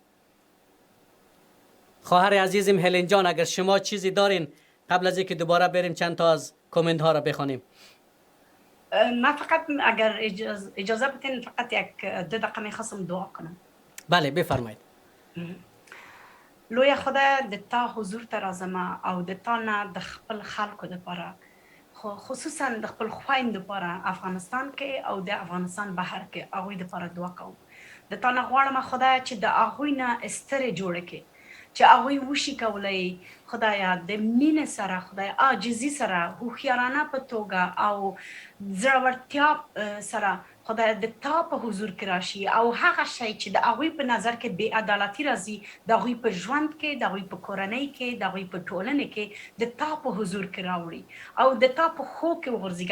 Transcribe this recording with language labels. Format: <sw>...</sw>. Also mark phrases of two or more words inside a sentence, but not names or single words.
<fa>خواهر عزیزم هلن جان، اگر شما چیزی دارین قبل از اینکه دوباره بریم چند تا از کامنت ها را بخونیم. ما فقط اگر اجازه بدین فقط 2 دقیقه میخواستم دعا کنم. بله بفرمایید.</fa> <ps>لوی خدا د تا حضور ته راځم او د تا نه د خپل خلکو دپاره خصوصا د خپل خویندو دپاره افغانستان کې او د افغانستان بهر کې هغوی دپاره دعا کوم. د تا نه غواړم خدای چې د هغوی نه سترې جوړه کړي چې هغوی وشي کولی خدایا د مینې سره، خدای عاجزي سره، هوښیارانه په توګه او زړورتیا سره خدای د تا په حضور کې راشي او هغه شی چې د هغوی په نظر کې بې عدالتي راځي د هغوی په ژوند کې د هغوی په کورنۍ کې د هغوی په ټولنې کې د تا په حضور کې راوړي او د تا په پښو کې وغورځېږي.</ps>